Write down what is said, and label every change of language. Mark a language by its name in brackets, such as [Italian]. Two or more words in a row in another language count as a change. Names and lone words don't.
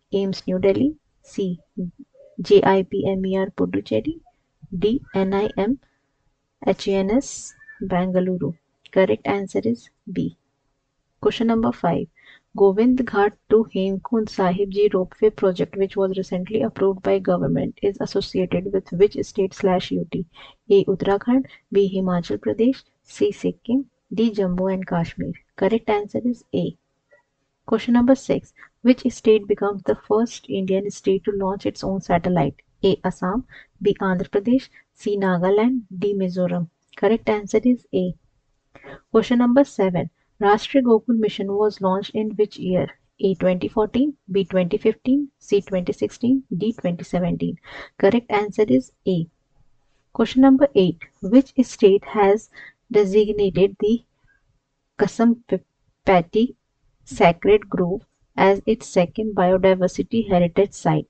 [English] AIMS New Delhi, C. JIPMER Puducherry, D. NIM HANS Bangalore. Correct answer is B. Question number 5. Govind Ghat to Hemkund Sahib Ji ropeway project, which was recently approved by government, is associated with which state/UT? A. Uttarakhand, B. Himachal Pradesh, C. Sikkim, D. Jammu and Kashmir. Correct answer is A. Question number 6. Which state becomes the first Indian state to launch its own satellite? A. Assam, B. Andhra Pradesh, C. Nagaland, D. Mizoram. Correct answer is A. Question number 7. Rashtriya Gokul Mission was launched in which year? A. 2014, B. 2015, C. 2016, D. 2017. Correct answer is A. Question number 8. Which state has designated the Kasampati Sacred Grove as its second biodiversity heritage site?